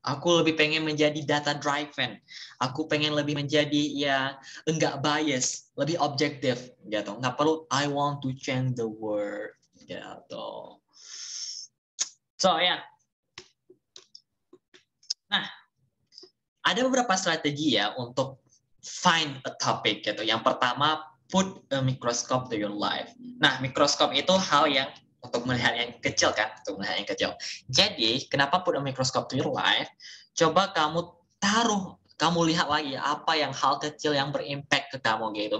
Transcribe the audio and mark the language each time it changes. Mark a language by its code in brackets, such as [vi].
[id] Aku lebih pengen menjadi data driven. Aku pengen lebih menjadi enggak bias, lebih objektif gitu. Nggak perlu [en] I want to change the world gitu. So Nah, [id] Ada beberapa strategi ya untuk [en] find a topic [id] gitu. [en] Yang pertama, put a microscope to your life. [id] Nah, mikroskop itu hal yang untuk melihat yang kecil kan, untuk melihat yang kecil. Jadi, kenapa [en] put a microscope to your life? [id] Coba kamu taruh, kamu lihat lagi apa yang hal kecil yang berimpact ke kamu gitu.